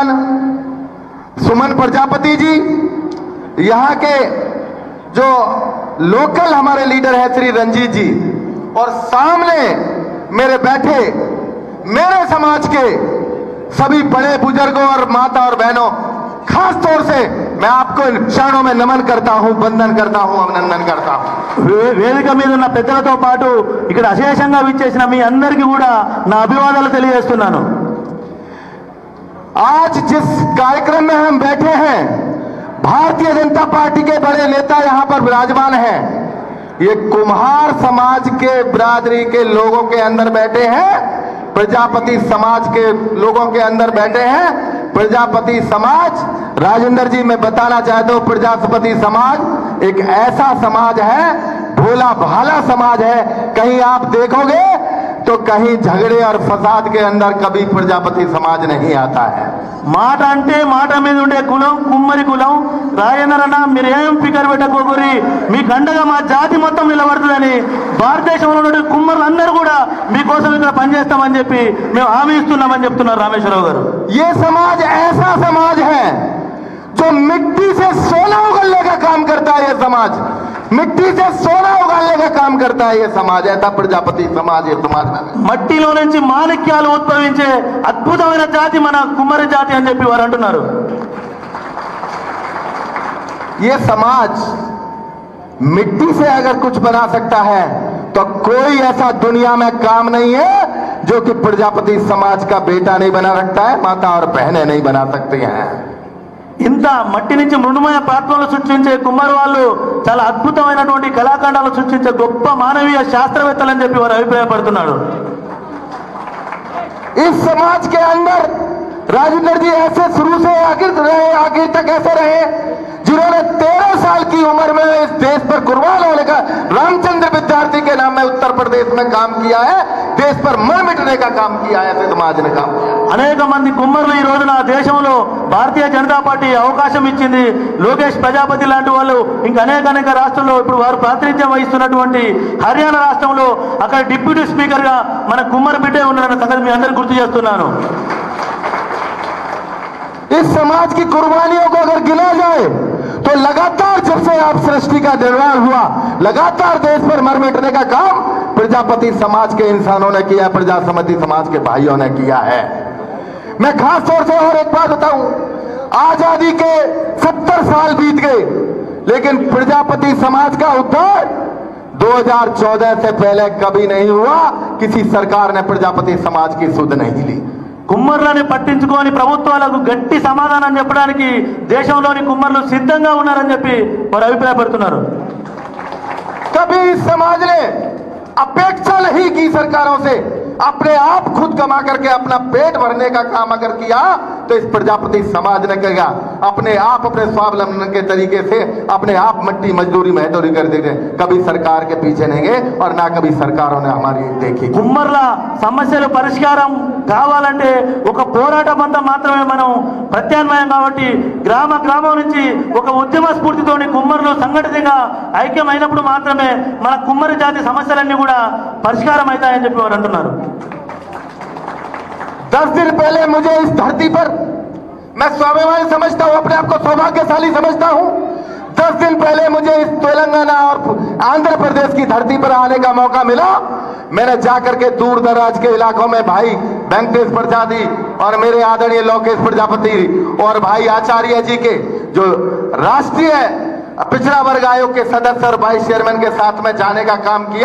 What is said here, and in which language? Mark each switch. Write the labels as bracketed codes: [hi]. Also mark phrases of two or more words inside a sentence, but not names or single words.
[hi] सुमन प्रजापति जी, यहाँ के जो लोकल हमारे लीडर है श्री रंजीत जी, और सामने मेरे बैठे मेरे समाज के सभी बड़े बुजुर्गों और माता और बहनों, खास तौर से मैं आपको इन क्षणों में नमन करता हूं, वंदन करता हूं, अभिनंदन करता हूं. [te] వేదిక మీద ఉన్న పెద్దలతో పాటు ఇక్కడ అశేషంగా విచ్చేసిన మీ అందరికీ కూడా నా అభివాదాలు తెలియజేస్తున్నాను. [hi] आज जिस कार्यक्रम में हम बैठे हैं, भारतीय जनता पार्टी के बड़े नेता यहां पर विराजमान हैं. ये कुम्हार समाज के बिरादरी के लोगों के अंदर बैठे हैं, प्रजापति समाज के लोगों के अंदर बैठे हैं. प्रजापति समाज, राजेंद्र जी मैं बताना चाहता हूं, प्रजापति समाज एक ऐसा समाज है, भोला भाला समाज है. कहीं आप देखोगे तो कहीं झगड़े और फसाद के अंदर कभी प्रजापति समाज नहीं आता है. [te] మాట అంటే మాట మీద ఉండే కులం కుమ్మరి కులం. రాజేంద్రన్న మీరేం ఫికర్ పెట్టకోరి, మీకు అండగా మా జాతి మొత్తం నిలబడుతుందని భారతదేశంలో ఉన్న కుమ్మరులు అందరూ కూడా మీకోసం ఇక్కడ పనిచేస్తామని చెప్పి మేము హామీ ఇస్తున్నామని చెప్తున్నారు రామేశ్వరరావు గారు. [hi] ये समाज ऐसा समाज है जो मिट्टी से सोना उगलने का काम करता है. ये समाज मिट्टी से सोना उगालने का काम करता है. ये समाज ऐसा प्रजापति समाज ये समाज में [te] మట్టిలో నుంచి మాణిక్యాలు ఉద్భవించే అద్భుతమైన జాతి మన కుమ్మరి జాతి అని చెప్పి వారు అంటున్నారు. [hi] ये समाज मिट्टी से अगर कुछ बना सकता है तो कोई ऐसा दुनिया में काम नहीं है जो कि प्रजापति समाज का बेटा नहीं बना सकता है, माता और बहनें नहीं बना सकती हैं. [te] ఇంత మట్టి నుంచి మృణుమైన పాత్రలు సృష్టించే కుమ్మరి వాళ్ళు చాలా అద్భుతమైనటువంటి కళాఖండాలు సృష్టించే గొప్ప మానవీయ శాస్త్రవేత్తలని చెప్పి వారు అభిప్రాయపడుతున్నారు. [hi] इस समाज के अंदर राजेंद्र जी ऐसे शुरू से आखिर तक ऐसे रहे जिन्होंने 13 साल की उम्र में इस देश पर कुर्बान होने का, रामचंद्र विद्यार्थी के नाम में उत्तर प्रदेश प्रदेश में काम किया है, देश पर मर मिटने का काम किया है, ऐसे समाज ने काम किया। [te] అనేక మంది కుమ్మరులు ఈ రోజున దేశంలో భారతీయ జనతా పార్టీ అవకాశం ఇచ్చింది. లోకేష్ ప్రజాపతి లాంటి వాళ్ళు ఇంకా అనేక రాష్ట్రాల్లో ఇప్పుడు వారు ప్రాతినిధ్యం వహిస్తున్నటువంటి హర్యానా రాష్ట్రంలో అక్కడ [en] deputy speaker [te] గా మన కుమ్మరి బిడ్డే ఉన్నారన్న సంగతి మీ అందరికీ గుర్తు చేస్తున్నాను. [hi] इस समाज की कुर्बानियों को अगर गिना जाए तो लगातार जब से आप सृष्टि का निर्माण हुआ, लगातार देश पर मर मिटने का काम प्रजापति समाज के इंसानों ने किया, प्रजा समिति समाज के भाइयों ने किया है। मैं खास तौर से और एक बात बताऊं, आजादी के 70 साल बीत गए, लेकिन प्रजापति समाज का उद्धार 2014 से पहले कभी नहीं हुआ। किसी सरकार ने प्रजापति समाज की सुध नहीं ली। [te] కుమ్మర్లని పట్టించుకొని ప్రభుత్వాలకు గట్టి సమాధానం చెప్పడానికి దేశంలోని కుమ్మర్లు సిద్ధంగా ఉన్నారని చెప్పి వారు అభిప్రాయపడుతున్నారు. [hi] कभी इस समाज ने अपेक्षा नहीं की सरकारों से, अपने आप खुद कमा करके अपना पेट भरने का काम अगर किया तो इस प्रजापति समाज ने कहा अपने आप अपने स्वावलंबन के तरीके से अपने आप मट्टी मजदूरी महदूरी कर देंगे, कभी सरकार के पीछे नहीं गए और ना कभी सरकारों ने हमारी देखी। [te] కుమ్మర్ల సమస్యలు పరిష్కారం కావాలంటే ఒక పోరాట బంధం మాత్రమే మనం ప్రత్యామ్నాయం. కాబట్టి గ్రామం నుంచి ఒక ఉద్యమ స్ఫూర్తితోని కుమ్మరులు సంఘటితంగా ఐక్యమైనప్పుడు మాత్రమే మన కుమ్మరి జాతి సమస్యలన్నీ కూడా పరిష్కారం అవుతాయని చెప్పి వారు అంటున్నారు. [hi] 10 दिन पहले मुझे इस धरती पर, मैं स्वाभिमानी समझता हूं, अपने आप को सौभाग्यशाली समझता हूं, 10 दिन पहले मुझे इस तेलंगाना और आंध्र प्रदेश की धरती पर आने का मौका मिला। मैंने जाकर के दूर दराज के इलाकों में भाई वेंकटेश प्रजापति और मेरे आदरणीय लोकेश प्रजापति और भाई आचार्य जी के जो राष्ट्रीय पिछड़ा वर्ग आयोग के सदस्य और [en] vice chairman [hi] के साथ में जाने का काम किया।